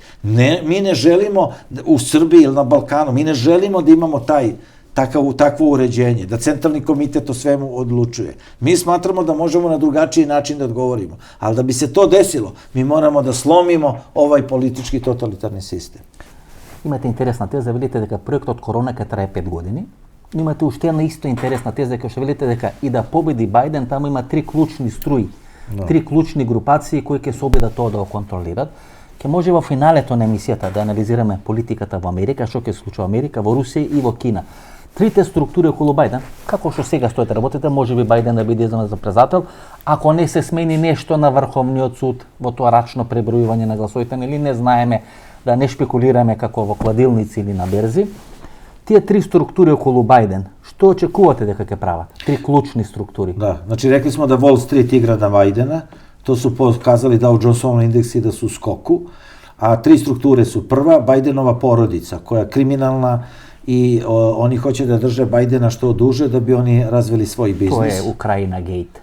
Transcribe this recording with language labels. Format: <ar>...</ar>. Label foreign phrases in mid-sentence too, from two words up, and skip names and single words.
<sr>Mi ne želimo u Srbiji ili na Balkanu, mi ne želimo da imamo takvo uređenje, da centralni komitet o svemu odlučuje. Mi smatramo da možemo na drugačiji način da odgovorimo, ali da bi se to desilo, mi moramo da slomimo ovaj politički totalitarni sistem.</sr> <mk>Имате интересна теза, велите дека проектот Корона ќе трае 5 години. Имате уште една исто интересна теза, дека што велите дека и да победи Бајден, таму има 3 клучни струи, 3 клучни групации кои ќе се обидат тоа да го контролират. Ќе може во финалето на емисијата да анализираме политиката во Америка, што ќе се случи во Америка, во Русија и во Кина. Трите структури околу Бајден, како што сега стоите работите, може би Бајден да биде избран за председател, ако не се смени нешто на Врховниот суд во тоа рачно пребројување на гласовите, или не знаеме, да не шпекулираме како во кладилници или на берзи.</mk> <sr>Tije tri strukture okolo Biden, što očekujete</sr> <mk>дека ќе прават? Три клучни структури.</mk> <sr>Da, znači rekli smo da Wall Street igra na Bidena, to su pokazali Dow Jonesov indeksi da su u skoku, a tri strukture su prva, Bidenova porodica koja je kriminalna i oni hoće da drže Bidena što duže da bi oni razvili svoj biznis. To je Ukrajina Gate.</sr>